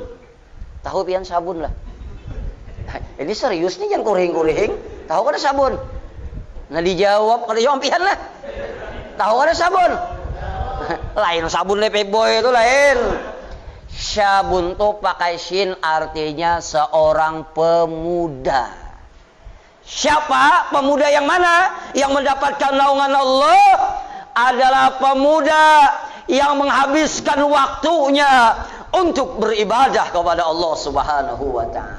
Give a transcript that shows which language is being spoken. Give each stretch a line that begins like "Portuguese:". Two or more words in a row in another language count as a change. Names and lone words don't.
Banjar: Tahu pian sabun lah. Ini serius nih, jangan kuring-kuring.
Indonesian: Tahu kan sabun?
Banjar: Nah dijawab, kada jawab pian lah.
Indonesian: Tahu kan sabun?
Banjar: Lain sabun Lepeboy itu lain.
Indonesian: Syabun tuh pakai shin artinya seorang pemuda. Siapa pemuda yang mana? Yang mendapatkan naungan Allah adalah pemuda yang menghabiskan waktunya untuk beribadah kepada
Arabic: Allah Subhanahu wa taala.